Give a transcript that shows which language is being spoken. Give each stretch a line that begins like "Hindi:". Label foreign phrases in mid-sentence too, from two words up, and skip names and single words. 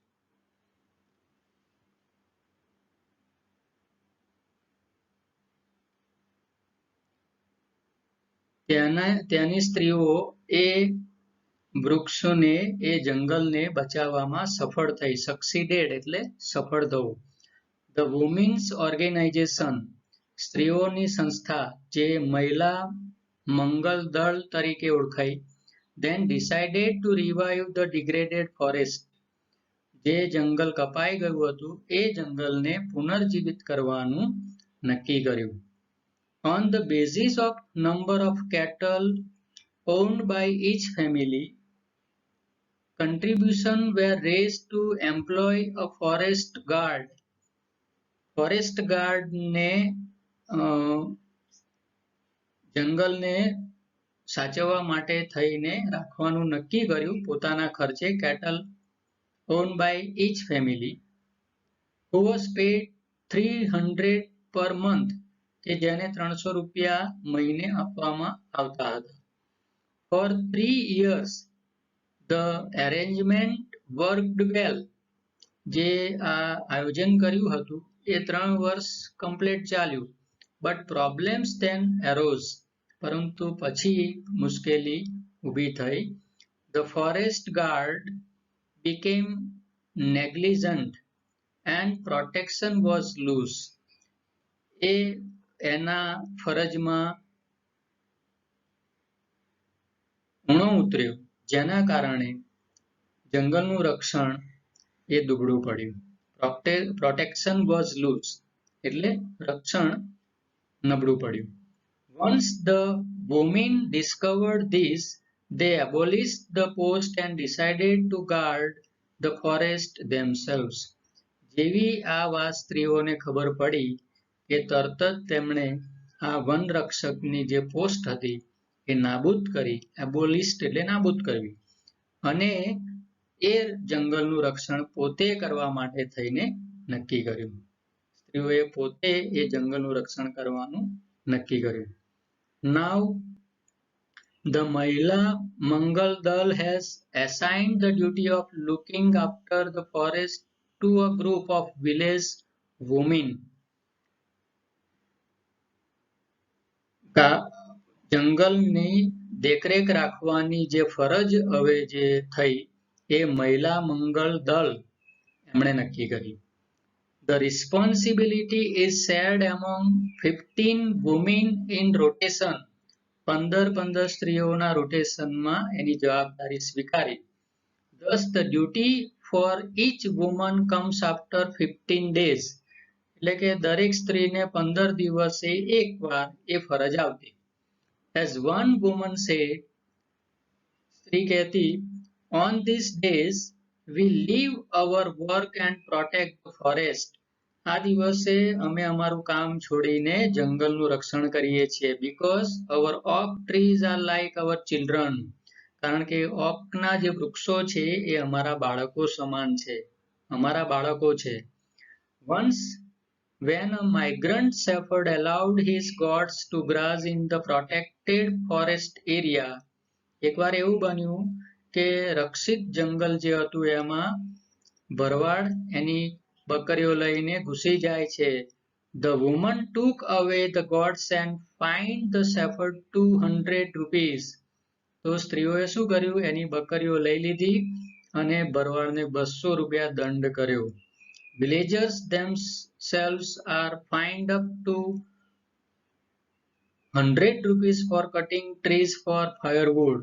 Gujarati: ત્યાંની સ્ત્રીઓ એ વૃક્ષોને, એ જંગલને બચાવવામાં સફળ થઈ. સક્સીડેડ એટલે સફળ થવું.
English: The women's organization,
Gujarati: સ્ત્રીઓની સંસ્થા જે મહિલા મંગલ દળ તરીકે ઓળખાઈ.
English: Then decided to revive the degraded forest,
Gujarati: જે જંગલ કપાઈ ગયું હતું એ જંગલને પુનર્જીવિત કરવાનું નક્કી કર્યું.
English: On the basis of number of cattle owned by each family, contributions were raised to employ a forest guard.
Gujarati: ફોરેસ્ટ ગાર્ડને જંગલને સાચવવા માટે થઈને રાખવાનું નક્કી કર્યું પોતાના ખર્ચે.
English: કેટલ owned by each family, who was paid 300 per month,
Gujarati: કે જેને 300 રૂપિયા મહિને આપવામાં આવતા હતા.
English: For 3 years, the arrangement worked well.
Gujarati: જે આ આયોજન કર્યું હતું એ 3 વર્ષ કમ્પ્લીટ ચાલ્યું.
English: But problems then arose,
Gujarati: પરંતુ પછી મુશ્કેલી ઊભી થઈ.
English: The forest guard became negligent and protection was loose.
Gujarati: એના ફરજમાં ઊણો ઉતર્યો, જેના કારણે જંગલનું રક્ષણ એ દુબળું પડ્યું.
English: Protection was loose.
Gujarati: એટલે રક્ષણ નબળું પડ્યું.
English: Once the women discovered this, they abolished the post and decided to guard the forest themselves.
Gujarati: જેવી આ વાત સ્ત્રીઓને ખબર પડી કે તરત જ તેમણે આ વન રક્ષકની જે પોસ્ટ હતી એ નાબૂદ કરી, એબોલિસ્ટ એટલે નાબૂદ કરવી, અને એ જંગલનું રક્ષણ પોતે કરવા માટે થઈને નક્કી કર્યું. સ્ત્રીઓએ પોતે એ જંગલનું રક્ષણ કરવાનું નક્કી કર્યું.
English: Now the Mahila Mangal Dal has assigned the duty of looking after the forest to a group of village women.
Gujarati: જંગલની દેખરેખ રાખવાની જે ફરજ હવે જે થઈ એ મહિલા મંગળ દળ એમણે નક્કી કરી.
English: The responsibility is shared among 15 women in rotation.
Gujarati: 15 સ્ત્રીઓના રોટેશનમાં એની જવાબદારી સ્વીકારી.
English: Thus the duty for each woman comes after 15 days.
Gujarati: એટલે કે દરેક સ્ત્રીને 15 દિવસે એકવાર એ ફરજ આવતી.
English: As one woman said,
Gujarati: સ્ત્રી કહેતી,
English: on these days we leave our work and protect the forest.
Gujarati: આ દિવસે અમે અમારું કામ છોડીને જંગલનું રક્ષણ કરીએ છીએ.
English: Because our oak trees are like our children.
Gujarati: કારણ કે ઓકના જે વૃક્ષો છે એ અમારા બાળકો સમાન છે, અમારા બાળકો છે.
English: Once when a migrant shepherd allowed his goats to graze in the protected forest area,
Gujarati: એકવાર એવું બન્યું કે રક્ષિત જંગલ જે હતું એમાં ભરવાડ એની બકરીઓ લઈને ઘૂસી જાય છે.
English: The woman took away the goats and fined the shepherd 200 rupees.
Gujarati: તો સ્ત્રીઓએ શું કર્યું? એની બકરીઓ લઈ લીધી અને ભરવાડને 200 રૂપિયા દંડ કર્યો.
English: Villagers themselves are fined up to 100 rupees for cutting trees for firewood.